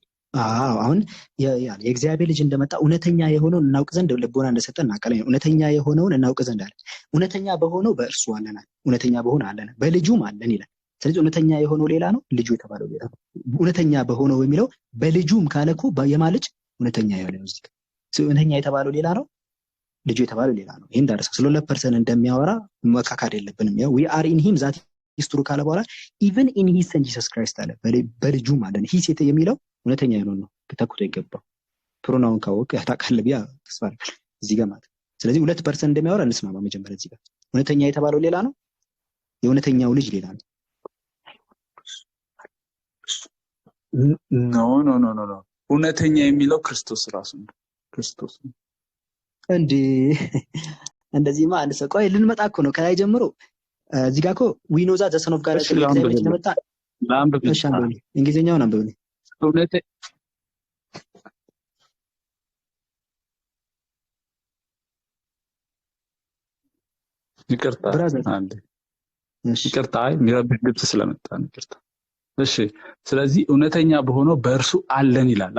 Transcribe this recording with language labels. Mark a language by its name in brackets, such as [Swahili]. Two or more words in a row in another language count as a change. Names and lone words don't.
[Amharic] አሁን የእግዚአብሔር ልጅ እንደመጣ እውነተኛ የሆነውን እናውቅ ዘንድ ልቦና እንደሰጠን እናውቃለን። እውነተኛ የሆነውን እናውቅ ዘንድ አለ። እውነተኛ በሆነው በእርሱ አለናል፣ እውነተኛ በሆነ አለናል፣ በልጁም አለን ይላል። ስለዚህ እውነተኛ የሆነው ሌላ ነው፣ ልጁ የተባለው ሌላ ነው። እውነተኛ በሆነው የሚለው በልጁም ካለ እኮ የማን ልጅ እውነተኛ የሆነ ነው። እውነተኛ የተባለው ሌላ ነው፣ ልጁ የተባለው ሌላ ነው። ይሄን ዳርሳ ስለ ሁለት ፐርሰን እንደሚያወራ መካካድ የለብንም። ያው [English] we are in him that is true [Amharic] ካለ በኋላ [English] even in his son Jesus Christ [Amharic] አለ። በልጁም አለን። ሂስ የሚለው እውነተኛ የሆነው ነው፣ ተኩቶ ይገባው ፕሮናውን ካወቅ ያታቃለ ቢያ ተስፋ አድርጋለሁ እዚህ ጋር ማለት። ስለዚህ ሁለት ፐርሰን እንደሚያወራ እንስማማ። መጀመሪያ እዚህ ጋር እውነተኛ የተባለው ሌላ ነው፣ የእውነተኛው ልጅ ሌላ ነው። ኖ እውነተኛ የሚለው ክርስቶስ ራሱ ነው። ክርስቶስ እንዴ እንደዚህማ አንድ ሰው ቆይ ልንመጣ እኮ ነው ከላይ ጀምሮ እዚህ ጋር እኮ [English] we know that the son of God [Amharic] ስለመጣ እንግሊዘኛውን አንብብልኝ። ይቅርታ የሚረብሽ ግብጽ ስለመጣ ነው። ይቅርታ። እሺ ስለዚህ እውነተኛ በሆነው በእርሱ አለን ይላል።